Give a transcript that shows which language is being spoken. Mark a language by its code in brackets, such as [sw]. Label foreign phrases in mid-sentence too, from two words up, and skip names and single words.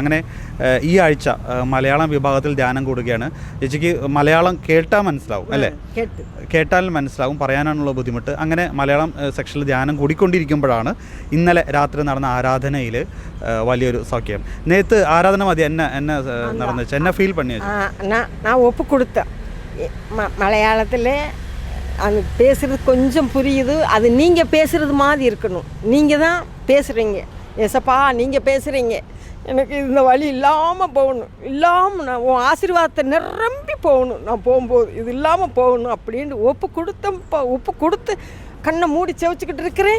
[ml] അങ്ങനെ ഈ ആഴ്ച മലയാളം വിഭാഗത്തിൽ ധ്യാനം കൂടുകയാണ്. ചേച്ചിക്ക് മലയാളം കേട്ടാൽ മനസ്സിലാവും അല്ലേ? കേട്ടാൽ മനസ്സിലാവും, പറയാനാണുള്ള ബുദ്ധിമുട്ട്. അങ്ങനെ മലയാളം സെക്ഷനിൽ ധ്യാനം കൂടിക്കൊണ്ടിരിക്കുമ്പോഴാണ് ഇന്നലെ രാത്രി നടന്ന ആരാധനയിൽ വലിയൊരു സൗഖ്യം. നേരത്തെ ആരാധന മതി എന്നെ നടന്നു വെച്ചാൽ എന്നെ ഫീൽ പണി [ta] நான் ஒப்பு கொடுத்தேன். மலையாளத்தில் அது பேசுகிறது கொஞ்சம் புரியுது. அது நீங்கள் பேசுகிறது மாதிரி இருக்கணும். நீங்கள் தான் பேசுகிறீங்க, ஏசப்பா நீங்கள் பேசுகிறீங்க, எனக்கு இந்த வழி இல்லாமல் போகணும், இல்லாமல் நான் உன் ஆசீர்வாதத்தை நிரம்பி போகணும், நான் போகும்போது இது இல்லாமல் போகணும் அப்படின்ட்டு ஒப்பு கொடுத்து கண்ணை மூடி செவச்சிக்கிட்டு இருக்கிறேன்.